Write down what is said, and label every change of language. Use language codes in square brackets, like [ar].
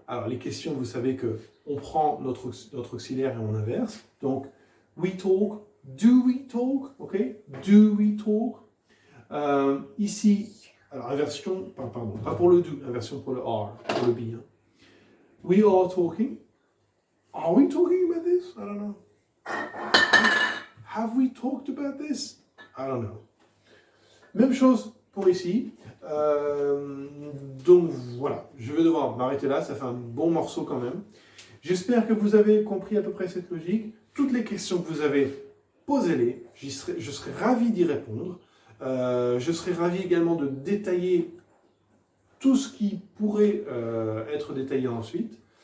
[fr] Alors, les questions, vous savez qu'on prend notre auxiliaire et on inverse. [en] Donc, we talk. Do we talk? Okay? Do we talk? [fr] Ici, alors, inversion, pardon, pas pour le do, inversion pour le are, pour le be. Hein. [en] We are talking. Are we talking about this? I don't know. Have we talked about this? I don't know. [fr] Même chose pour ici. Donc voilà, je vais devoir m'arrêter là, ça fait un bon morceau quand même. J'espère que vous avez compris à peu près cette logique. Toutes les questions que vous avez, posez-les. Je serai ravi d'y répondre. Je serai ravi également de détailler tout ce qui pourrait être détaillé ensuite.